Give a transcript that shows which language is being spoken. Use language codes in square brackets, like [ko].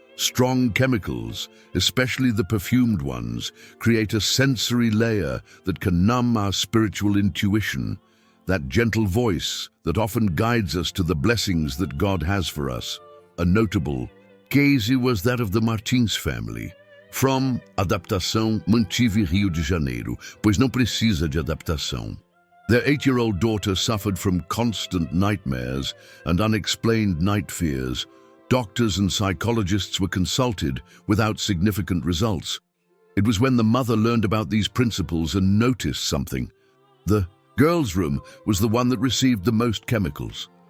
[en] Strong chemicals, especially the perfumed ones, create a sensory layer that can numb our spiritual intuition, that gentle voice that often guides us to the blessings that God has for us. A notable case was that of the Martins family. [pt] From Adaptação, mantive Rio de Janeiro, pois não precisa de adaptação. [en] Their 8-year-old daughter suffered from constant nightmares and unexplained night fears. Doctors and psychologists were consulted without significant results. It was when the mother learned about these principles and noticed something. The girls' room was the one that received the most chemicals.